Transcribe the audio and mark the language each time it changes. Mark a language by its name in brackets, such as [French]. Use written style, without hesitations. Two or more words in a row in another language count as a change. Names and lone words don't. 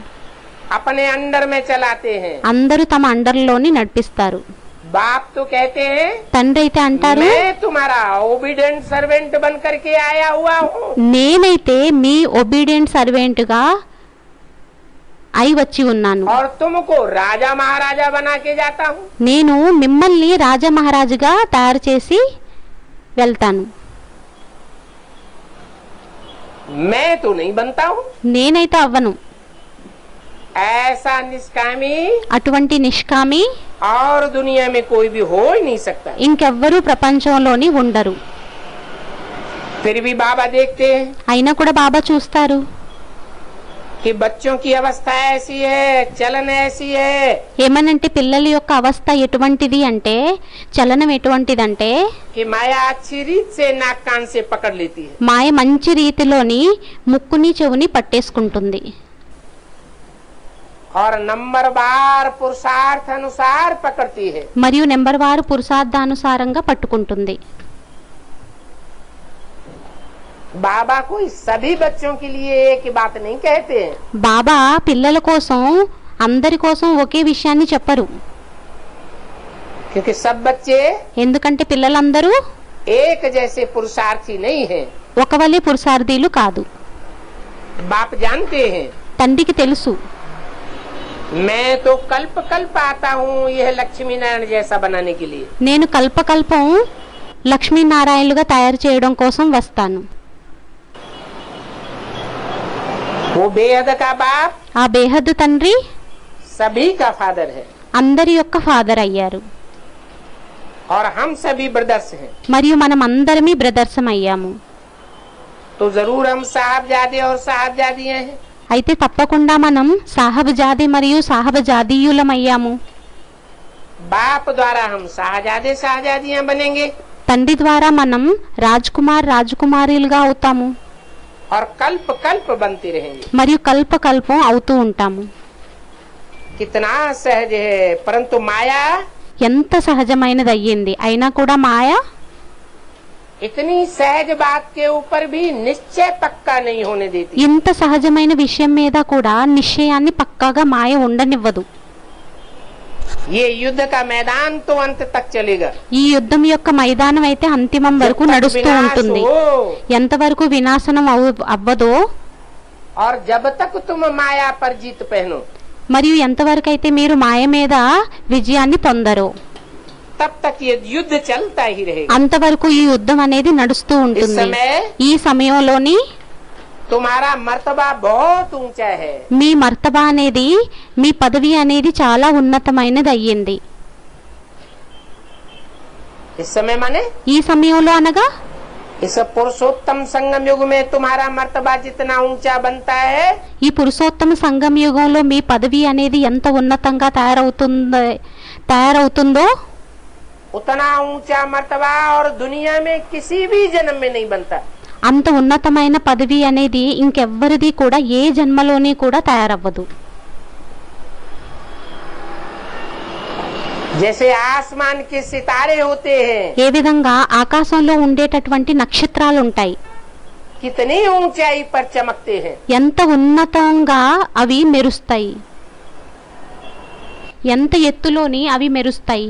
[Hindi] अपने अंडर में चलाते हैं। [Telugu] అందరూ తమ అండర్లోని నడిపిస్తారు. [Hindi] बाप तो कहते हैं [Telugu] తండ్రి అయితే అంటారు, [Hindi] मैं तुम्हारा [English] obedient servant [Hindi] बन करके आया हुआ हूँ। [Telugu] నేనైతే మీ [English] obedient servant [Telugu] గా అయి వచ్చి ఉన్నాను. [Hindi] और तुमको राजा महाराजा बना के जाता हूँ। [Telugu] నేను మిమ్మల్ని రాజా మహారాజుగా తయారు చేసి వెళ్తాను. [Hindi] मैं तो नहीं बनता हूँ। [Telugu] నేనైతే అవ్వను. [Hindi] ऐसा निष्कामी [Telugu] అటువంటి నిష్కామి [Hindi] और दुनिया में कोई भी हो ही नहीं सकता। [Telugu] ఇంకెవ్వరూ ప్రపంచంలోని ఉండరు. [Hindi] फिर भी बाबा देखते हैं [Telugu] అయినా కూడా బాబా చూస్తారు [Hindi] कि बच्चों की अवस्था ऐसी है, चलन ऐसी है [Telugu] ఏమనంటే పిల్లల యొక్క అవస్థ ఎటువంటిది అంటే, చలనం ఎటువంటిదంటే [Hindi] कि माया अच्छी रीत से नाक कान से पकड़ लेती है। [Telugu] మాయ మంచి రీతిలోని ముక్కుని చెవుని పట్టేసుకుంటుంది. [Hindi] और नंबर बार पुरुषार्थ अनुसार पकड़ती है। [Telugu] మరియు నెంబర్ వారు పురుషార్థానుసారంగా పట్టుకుంటుంది. [Hindi] बाबा कोई सभी बच्चों के लिए एक ही बात नहीं कहते हैं। [Telugu] బాబా పిల్లల కోసం అందరి కోసం ఒకే విషయాన్ని చెప్పరు. [Hindi] क्योंकि सब बच्चे [Telugu] ఎందుకంటే పిల్లలందరూ [Hindi] एक जैसे पुरुषार्थी नहीं हैं। [Telugu] ఒకవలే పురుషార్థీలు కాదు. [Hindi] बाप जानते हैं [Telugu] తండ్రికి తెలుసు, [Hindi] मैं तो कल्प कल्प आता हूँ यह लक्ष्मी नारायण जैसा बनाने के लिए। [Telugu] నేను కల్పకల్పం లక్ష్మీనారాయణులుగా తయారు చేయడం కోసం వస్తాను. [Hindi] वो बेहद का बाप [Telugu] ఆ బేహద్దు తండ్రి [Hindi] सभी का फादर है [Telugu] అందరి యొక్క ఫాదర్ అయ్యారు. [Hindi] और हम सभी ब्रदर्स हैं। [Telugu] మరియు మనం అందరమీ బ్రదర్సం అయ్యాము. [Hindi] तो जरूर हम साहबजादे और साहबजादियां हैं। [Telugu] అయితే తప్పకుండా మనం సాహబజాది మరియు సాహబజాదీయులం అయ్యాము. [Hindi] बाप द्वारा हम शाहजादे शाहजादियां बनेंगे [Telugu] తండ్రి ద్వారా మనం రాజకుమారులుగా అవుతాము. [Hindi] और कल्प कल्प बनते रहेंगे। [Telugu] మరియు కల్పకల్పం అవుతూ ఉంటాము. [Hindi] कितना सहज है, परंतु माया [Telugu] ఎంత సహజమైనది అయ్యింది. అయినా కూడా మాయ [Hindi] इतनी सहज बात के ऊपर भी निश्चय पक्का नहीं होने देती। [Telugu] ఇంత సహజమైన విషయం మీద కూడా నిశ్చయాన్ని పక్కాగా మాయ ఉండనివ్వదు. [Hindi] ये युद्ध का मैदान तो अंत तक चलेगा। [Telugu] ఈ యుద్ధం యొక్క మైదానం అయితే అంతిమం వరకు [Hindi] जब तक [Telugu] నడుస్తూ [Hindi] विनाश [Telugu] ఉంటుంది. [Hindi] हो [Telugu] ఎంతవరకు వినాశనం అవ్వదో, [Hindi] और जब तक तुम माया पर जीत पहनो [Telugu] మరియు ఎంతవరకు అయితే మీరు మాయ మీద విజయాన్ని పొందరో, [Hindi] तब तक ये युद्ध चलता ही रहेगा। [Telugu] అంతవరకు ఈ యుద్ధం అనేది నడుస్తూ [Hindi] इस [Telugu] ఉంటుంది. [Hindi] समय [Telugu] ఈ సమయంలోని [Hindi] तुम्हारा मर्तबा बहुत ऊंचा है। [Telugu] మీ మర్తబా అనేది, మీ పదవి అనేది చాలా ఉన్నతమైనది అయ్యింది. [Hindi] इस समय माने [Telugu] ఈ సమయంలో అనగా [Hindi] इस पुरुषोत्तम संगम युग में तुम्हारा मर्तबा जितना ऊंचा बनता है, [Telugu] ఈ పురుషోత్తమ సంగమ యుగంలో మీ పదవి అనేది ఎంత ఉన్నతంగా తయారవుతుందో [Hindi] उतना ऊंचा मर्तबा और दुनिया में किसी भी जन्म में नहीं बनता। [Telugu] అంత ఉన్నతమైన పదవి అనేది ఇంకెవ్వరిది కూడా ఏ జన్మలోని కూడా తయారవ్వదు. [Hindi] जैसे आसमान के सितारे होते हैं, [Telugu] ఏ విధంగా ఆకాశంలో ఉండేటటువంటి నక్షత్రాలు ఉంటాయి, [Hindi] कितनी ऊंचाई पर चमकते हैं। [Telugu] ఎంత ఉన్నతంగా అవి మెరుస్తాయి, ఎంత ఎత్తులోని అవి మెరుస్తాయి.